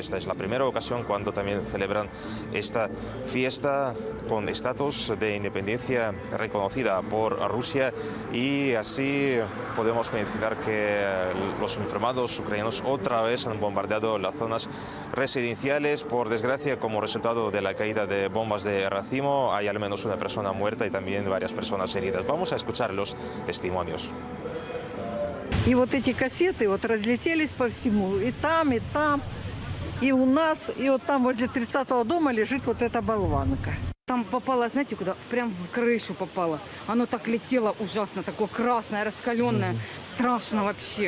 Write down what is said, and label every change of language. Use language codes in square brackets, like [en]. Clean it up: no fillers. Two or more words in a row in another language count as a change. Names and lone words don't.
[es] Esta es la primera ocasión cuando también celebran esta fiesta con estatus de independencia reconocida por Rusia, y así podemos mencionar que los uniformados ucranianos otra vez han bombardeado las zonas residenciales. Por desgracia, como resultado de la caída de bombas de racimo, hay al menos una persona muerta y también varias personas heridas. Vamos a escuchar los testimonios. [ru] И вот эти кассеты вот разлетелись по всему, и там, и у нас, и вот там возле 30-го дома лежит вот эта болванка. Там попало, знаете, куда? Прям в крышу попало. Оно так летело ужасно, такое красное, раскаленное, страшно вообще.